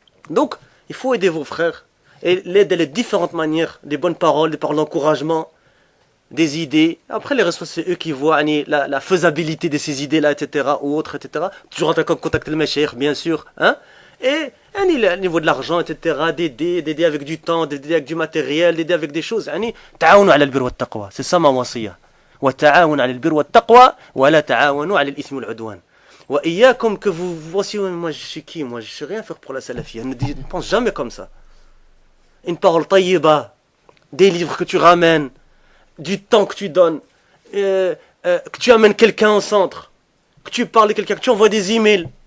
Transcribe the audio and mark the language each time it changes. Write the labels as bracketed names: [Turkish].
[French] Donc, il faut aider vos frères et l'aider de différentes manières, des bonnes paroles, des paroles d'encouragement, des idées. Après, les responsables, c'est eux qui voient la faisabilité de ces idées-là, etc., ou autres, etc. Toujours en train de contacter le mashaykh, bien sûr. Hein? Et au niveau de l'argent, etc., d'aider avec du temps, d'aider avec du matériel, d'aider avec des choses. [Arabic] تعاونوا على البر والتقوى. [French] C'est ça ma wasiya. [Arabic] وتعاونوا على البر والتقوى ولا تعاونوا على الإثم والعدوان. [French] وإياكم que vous voici, moi je suis qui? Moi je sais rien faire pour la salafia. Ne pense jamais comme ça. Une parole tayyiba, des livres que tu ramènes, du temps que tu donnes, que tu amènes quelqu'un au centre, que tu parles de quelqu'un, que tu envoies des emails.